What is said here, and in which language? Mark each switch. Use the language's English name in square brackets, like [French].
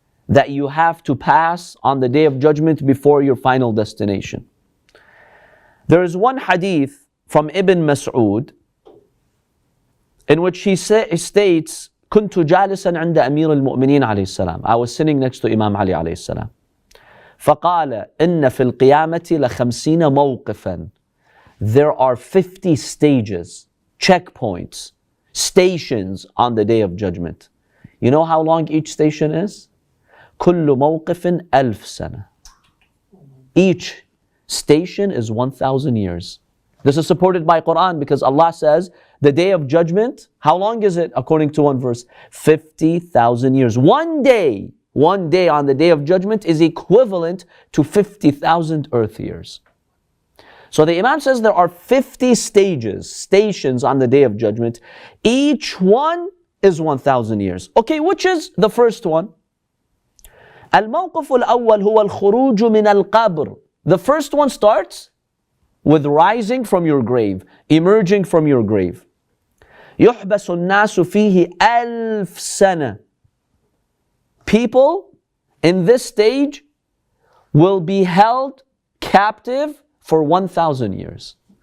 [English] that you have to pass on the Day of Judgment before your final destination. There is one hadith from Ibn Mas'ud in which he states, [Arabic] كنت جالسا عند أمير المؤمنين عليه السلام. [English] I was sitting next to Imam Ali عليه السلام. [Arabic] فقال إن في القيامة ل50 موقفا. [English] There are 50 stages, checkpoints, stations on the Day of Judgment. You know how long each station is? [Arabic] كل موقف 1000 سنة. [English] Each station is 1,000 years. This is supported by Quran because Allah says the Day of Judgment, how long is it? According to one verse, 50,000 years. One day on the Day of Judgment is equivalent to 50,000 earth years. So the Imam says there are 50 stations on the Day of Judgment. Each one is 1,000 years. Okay, which is the first one? [Arabic] الموقف الأول هو الخروج من القبر. [English] The first one starts with rising from your grave, emerging from your grave. [Arabic] يحبس الناس فيه 1000 سنة. [English] People in this stage will be held captive for 1,000 years.